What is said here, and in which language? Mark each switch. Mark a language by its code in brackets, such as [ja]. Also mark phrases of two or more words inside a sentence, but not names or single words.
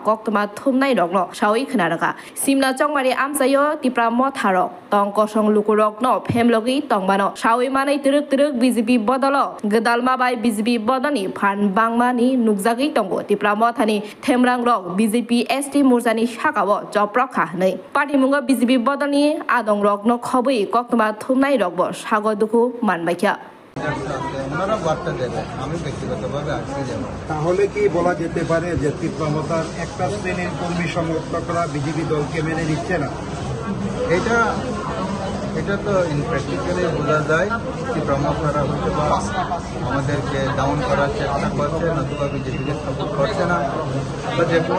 [trp] Koktoma thumnai rokno shawi khnaraka simna chongmari amsayo tipra motharo tong kosong lukurok no phemlogi tongbano shawi manai tiruk BJP bodolo gedalma bai BJP bodoni phan bangmani nukjagi tongo tipra mothani themrang rok BJP ST murjani shakawo joprokha nei party mungo BJP bodoni adong rok no khobui koktoma thumnai rokbo sago duku manbaikya [bn] ওনারা বার্তা দেবে আমি ব্যক্তিগতভাবে আজকে যাব তাহলে কি বলা যেতে পারে যে তীব্রমতার একটা শ্রেণীর কর্মী সমর্থকরা বিজেপি দলকে মেনে নিচ্ছে না এটা তো ইনপ্র্যাকটিক্যালি বোঝা যায় তীব্রমতারা হয়তো আমাদেরকে ডাউন করার চেষ্টা করছে নতুবা বিজেপিকে সাপোর্ট করছে না বা যে কোনো